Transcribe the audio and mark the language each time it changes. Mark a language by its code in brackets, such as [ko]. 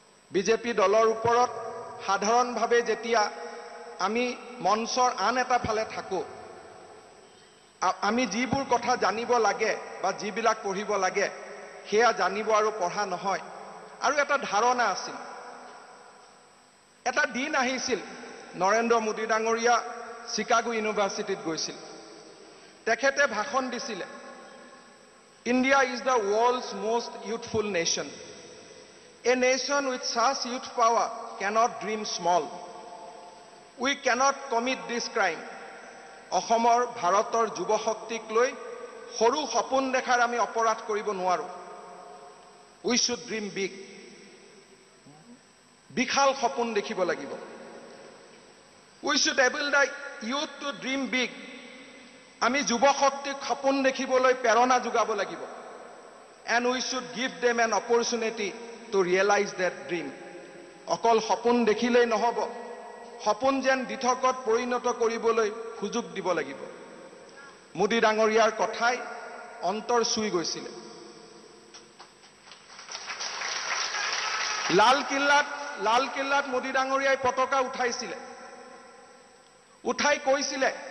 [as] BJP দলৰ ওপৰত সাধাৰণভাৱে যেতিয়া আমি মঞ্চৰ আন এটা ফালে থাকোঁ, আমি যিবোৰ কথা জানিব লাগে বা যিবিলাক পঢ়িব লাগে সেয়া জানিব আৰু পঢ়া নহয়। আৰু এটা ধাৰণা আছিল, এটা দিন আহিছিল, নৰেন্দ্ৰ মোদী ডাঙৰীয়া চিকাগো ইউনিভাৰ্চিটিত গৈছিল। তেখেতে ভাষণ দিছিলে, [en] India is the world's most youthful nation. A nation with such youth power cannot dream small. We cannot commit this crime. [as] অসমৰ ভাৰতৰ যুৱশক্তিক লৈ সৰু সপোন দেখাৰ আমি অপৰাধ কৰিব নোৱাৰো। [en] We should dream big. [as] বিশাল সপোন দেখিব লাগিব। [en] We should able the youth to dream big. [as] আমি যুৱশক্তিক সপোন দেখিবলৈ প্ৰেৰণা যোগাব লাগিব। [en] And we should give them an opportunity to realize that dream. [as] অকল সপোন দেখিলেই নহব, সপোন যেন দিঠকত পৰিণত কৰিবলৈ সুযোগ দিব লাগিব। মোদী ডাঙৰীয়াৰ কথাই অন্তৰ চুই গৈছিলে। লালকিল্লাত মোদী ডাঙৰীয়াই পতাকা উঠাইছিলে, উঠাই কৈছিলে